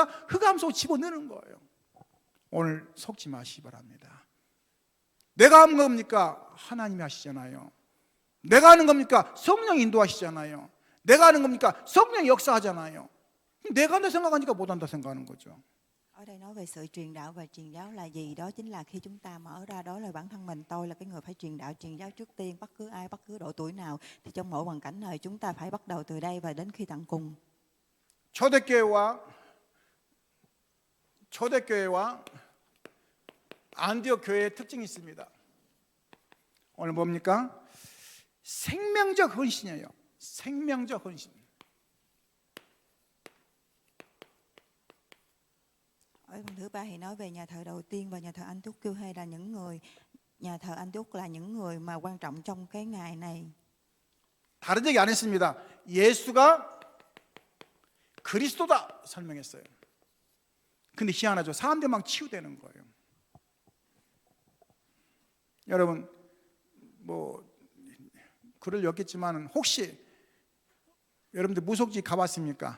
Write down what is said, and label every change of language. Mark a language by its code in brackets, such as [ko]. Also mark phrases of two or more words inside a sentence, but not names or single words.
[ko] 흑암 속으로 집어넣는 거예요. 오늘 속지 마시기 바랍니다. 내가 하는 겁니까? 하나님이 하시잖아요. 내가 하는 겁니까? 성령이 인도하시잖아요. 내가 하는 겁니까? 성령이 역사하잖아요. 내가 한다 생각하니까 못한다 생각하는 거죠. [vi] Ở đây nói về sự truyền đạo và truyền giáo là gì? Đó chính là khi chúng ta mở ra đó là bản thân mình, tôi là cái người phải truyền đạo, truyền giáo trước tiên, bất cứ ai, bất cứ độ tuổi nào, thì trong mỗi hoàn cảnh này chúng ta phải bắt đầu từ đây và đến khi tận cùng. [ko] 초대교회와 안디옥 교회의 특징이 있습니다. 오늘 뭡니까? 생명적 헌신이에요. 생명적 헌신. [vi] Ở phần thứ ba thì nói về nhà thờ đầu tiên và nhà thờ Antioch hay là những người, nhà thờ Antioch là những người mà quan trọng trong cái ngày này. [ko] 다른 얘기 안 했습니다. 예수가 그리스도다 설명했어요. 근데 희한하죠. 사람들 막 치유되는 거예요. 여러분 뭐 그럴 리 없겠지만 혹시 여러분들 무속지 가봤습니까?